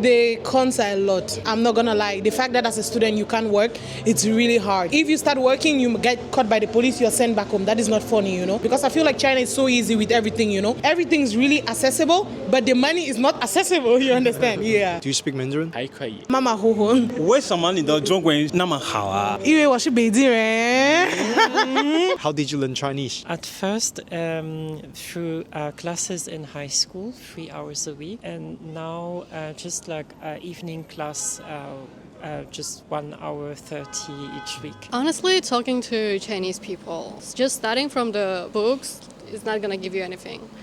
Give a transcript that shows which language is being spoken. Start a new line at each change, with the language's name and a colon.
English: The cons are a lot. I'm not gonna lie. The fact that as a student you can't work, it's really hard. If you start working, you get caught by the police, you're sent back home. That is not funny, you know? Because I feel like China is so easy with everything. You know, everything's really accessible, but the money is not accessible. You understand? Yeah. Do you speak Mandarin?
Chinese: 还可以。妈妈呼呼，为什么你的中文那么好啊？因为我是北京人。
English: How did you learn Chinese? At first, through classes in high school, 3 hours a week, and now just like evening class. Just 1 hour 30 each week. Honestly, talking to Chinese people, just starting from the books is not going to give you anything.